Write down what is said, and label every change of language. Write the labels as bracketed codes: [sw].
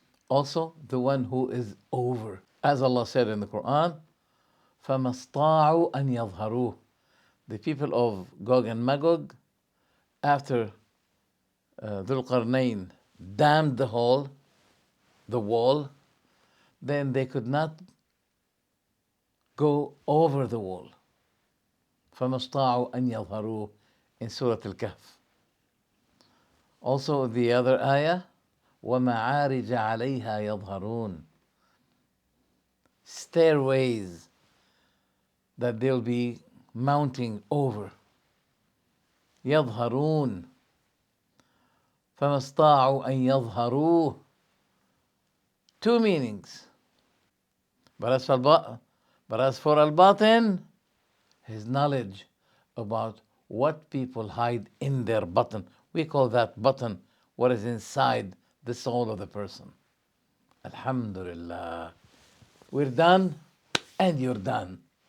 [en] Also, the one who is over. As Allah said in the Quran, [ar] فَمَا اسْطَاعُوا أَنْ يَظْهَرُوهُ. [en] The people of Gog and Magog, after Dhul Qarnayn dammed the wall, then they could not go over the wall. [ar] فَمَا اسْطَاعُوا أَنْ يَظْهَرُوهُ [en] in Surah Al-Kahf. Also the other ayah, [ar] وَمَعَارِجَ عَلَيْهَا يَظْهَرُونَ. [en] Stairways that they'll be mounting over. [ar] يظهرون فما استطاعوا أن يظهروه. [en] Two meanings. But as for Al-Batin, his knowledge about what people hide in their button. We call that button what is inside the soul of the person. Alhamdulillah. We're done and you're done.